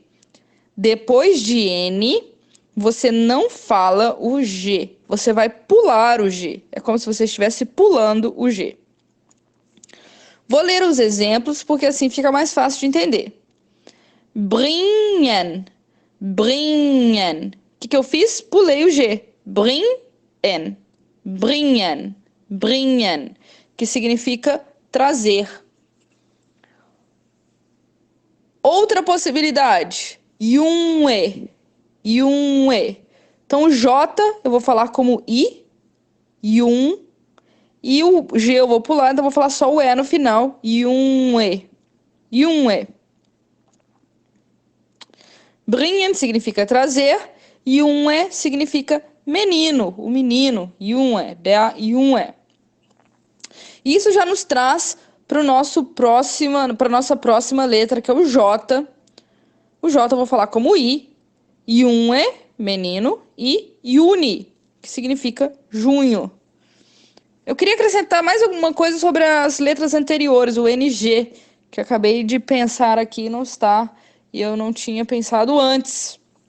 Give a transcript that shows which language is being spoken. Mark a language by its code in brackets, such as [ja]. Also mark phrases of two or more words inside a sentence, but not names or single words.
[pt] Depois de N, você não fala o G. Você vai pular o G. É como se você estivesse pulando o G. Vou ler os exemplos, porque assim fica mais fácil de entender. [de] Bringen. Bringen. [pt] O que eu fiz? Pulei o G. [de] Bringen. Bringen. Bringen. [pt] Que significa trazer. Outra possibilidade. [de] Junge. Junge. [pt] Então, J eu vou falar como I. [de] Jun. [pt] E o G eu vou pular, então eu vou falar só o E no final. [de] Junge. Junge. [pt] Bringen significa trazer. Junge significa menino. O menino. [de] Junge. Der Junge. [pt] Isso já nos traz para nossa próxima letra, que é o J. O J eu vou falar como I. Junge, menino. E Juni, que significa junho. Eu queria acrescentar mais alguma coisa sobre as letras anteriores, o NG, que acabei de pensar aqui e não está, e eu não tinha pensado antes.